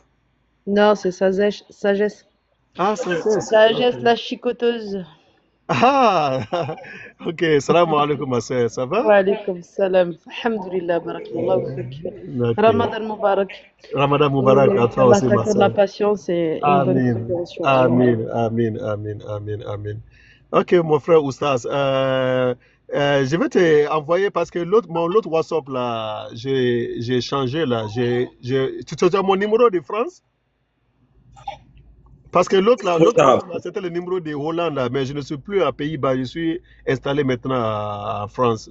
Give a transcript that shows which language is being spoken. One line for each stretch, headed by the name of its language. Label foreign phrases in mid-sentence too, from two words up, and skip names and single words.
French: Non, c'est sagesse. Sagesse. Ah, sagesse. Sagesse, Ok. la chicoteuse. Ah, ok.
Arabic: سلام عليكم,
French: ma soeur. Ça va?
Arabic: وعليكم السلام. الحمد لله، بارك الله فيك. Ok. رمضان مبارك. رمضان مبارك
French: Et à toi qu'Allah aussi, ma t'accorde la soeur. patience et une bonne Amin. compréhension.
Arabic: آمين. آمين. آمين. آمين. آمين.
French: Ok, mon frère Oustaz. Je vais te envoyer parce que mon l'autre WhatsApp là, j'ai changé là. Tu te donnes mon numéro de France? Parce que l'autre WhatsApp là, c'était le numéro de Hollande là, mais je ne suis plus à Pays-Bas, je suis installé maintenant en France.